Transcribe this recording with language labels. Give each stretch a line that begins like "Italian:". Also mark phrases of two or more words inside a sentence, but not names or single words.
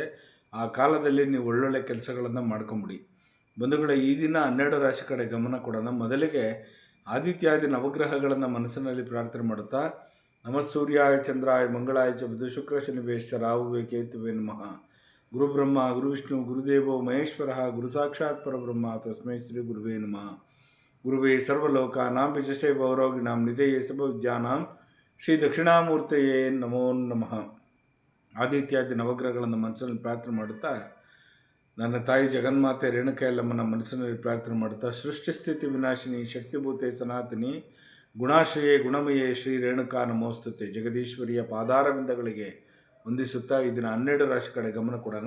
Kannada: ಆ ಕಾಲದಲ್ಲಿ ನೀವು ಒಳ್ಳೊಳ್ಳೆ ಕೆಲಸಗಳನ್ನು ಮಾಡ್ಕೊಂಬಿಡಿ. ಬಂಧುಗಳೇ, ಈ ದಿನ 12 ರಾಶಿ ಕಡೆ ಗಮನ ಕೊಡೋಣ. ಮೊದಲಿಗೆ ಆದಿತ್ಯಾದಿ ನವಗ್ರಹಗಳನ್ನು ಮನಸ್ಸಿನಲ್ಲಿ ಪ್ರಾರ್ಥನೆ ಮಾಡುತ್ತಾ,
Sanskrit: ನಮಃಸೂರ್ಯಾಯ ಚಂದ್ರಾಯ ಮಂಗಳಾಯ ಚ ಬುಧ ಶುಕ್ರ ಶನಿವೇಶ್ಚ ರಾಹುವೇ ಕೇತುವೇ ನಮಃ. ಗುರುಬ್ರಹ್ಮ ಗುರುವಿಷ್ಣು ಗುರುದೇವೋ ಮಹೇಶ್ವರ ಗುರು ಸಾಕ್ಷಾತ್ ಪರಬ್ರಹ್ಮ ತಸ್ಮೈ ಶ್ರೀ ಗುರುವೇ ನಮಃ. ಗುರುವೇ ಸರ್ವಲೋಕಾನಾಂ ವಿಶೇಷೇ ಭವರೋಗಿಣಾಂ ನಿಧೇಯೇ ಸರ್ವವಿದ್ಯಾನಾಂ ಶ್ರೀ ದಕ್ಷಿಣಾಮೂರ್ತಿಯೇ ನಮೋ ನಮಃ.
Kannada: ಆದಿತ್ಯಾದಿ ನವಗ್ರಹಗಳನ್ನು ಮನಸ್ಸಿನಲ್ಲಿ ಪ್ರಾರ್ಥನೆ ಮಾಡುತ್ತಾ, ನನ್ನ ತಾಯಿ ಜಗನ್ಮಾತೆ ರೇಣುಕಾ ಯಲ್ಲಮ್ಮನ ಮನಸ್ಸಿನಲ್ಲಿ ಪ್ರಾರ್ಥನೆ ಮಾಡುತ್ತಾ,
Sanskrit: ಸೃಷ್ಟಿಸ್ಥಿತಿ ವಿನಾಶಿನಿ ಶಕ್ತಿಭೂತೆ ಸನಾತನಿ ಗುಣಾಶ್ರಯೇ ಗುಣಮಯೇ ಶ್ರೀ ರೇಣುಕಾ ನಮೋಸ್ತುತೆ
Kannada: ಜಗದೀಶ್ವರಿಯ ಪಾದಾರವಿಂದಗಳಿಗೆ ವಂದಿಸುತ್ತಾ ಈ ದಿನ 12 ರಾಶಿ ಕಡೆ ಗಮನ ಕೊಡೋಣ.